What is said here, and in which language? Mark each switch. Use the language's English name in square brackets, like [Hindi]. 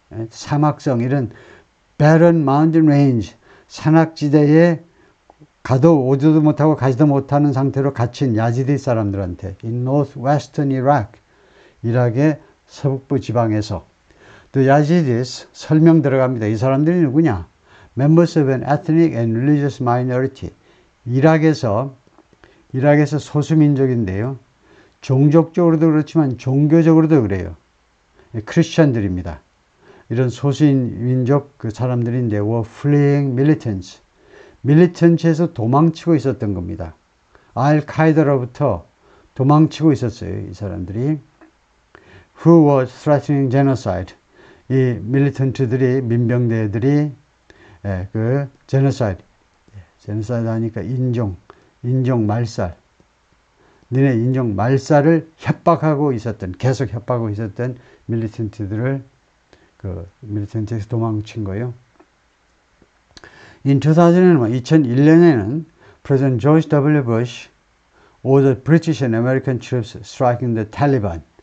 [Korean] 사막성 이런 [English] barren mountain range, [Korean] 산악지대에 가도 오지도 못하고 가지도 못하는 상태로 갇힌 야지디 사람들한테 [English] in northwestern Iraq, [Korean] 이락의 서북부 지방에서 The Yazidis 설명 들어갑니다. 이 사람들이 누구냐? [English] Members of an ethnic and religious minority. [Korean] 이락에서 소수민족인데요. 종족적으로도 그렇지만 종교적으로도 그래요. 크리스천들입니다. 이런 소수민족 그 사람들인데 [English] were fleeing militants. [Korean] 밀리턴츠에서 도망치고 있었던 겁니다. 알카이다로부터 도망치고 있었어요. 이 사람들이. [English] Who were threatening genocide. [Korean] 이 밀리턴트들이, 민병대들이 그 genocide 하니까 인종 말살. 니네 인종 말살을 계속 협박하고 있었던 밀리턴트들을 그 밀리턴트에서 도망친 거예요. [English] In 2001년에는 President George W. Bush ordered British and American troops striking the Taliban.